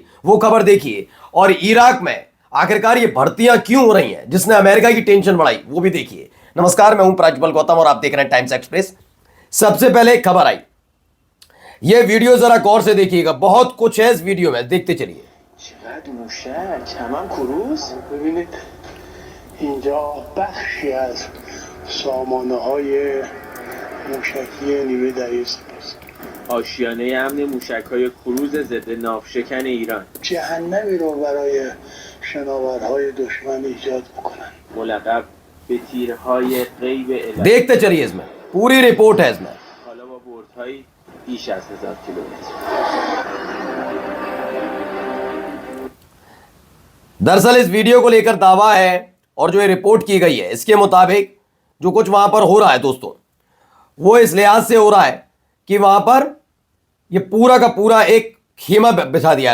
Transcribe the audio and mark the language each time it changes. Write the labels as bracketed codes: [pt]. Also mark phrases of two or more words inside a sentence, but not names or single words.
[hi] वो खबर देखिए। और इराक में आखिरकार ये भर्तियां क्यों हो रही हैं जिसने अमेरिका की टेंशन बढ़ाई, वो भी देखिए। नमस्कार, मैं हूं प्राज्वल गौतम और आप देख रहे हैं टाइम्स एक्सप्रेस। सबसे पहले एक खबर आई, ये वीडियो जरा गौर से देखिएगा, बहुत कुछ है इस वीडियो में, देखते चलिए। [fa] چقدر موشک همان کروز ببینید اینجا بخشی از سامانه های موشکی نیمه دریای سپاه آشیانه امن موشک‌های کروز ضد ناوشکن ایران جهنمی رو برای شناورهای دشمن ایجاد میکنن ملقب به تیرهای غیب الهی، [hi] देखते चलिए, इसमें पूरी रिपोर्ट है इसमें। [fa] حالا با بردهای بیش از 1000 کیلومتر. [hi] दरअसल इस वीडियो को लेकर दावा है और जो ये रिपोर्ट की गई है इसके मुताबिक जो कुछ वहां पर हो रहा है दोस्तों, वो इस लिहाज से हो रहा है कि वहां पर ये पूरा का पूरा एक खेमा बिछा दिया।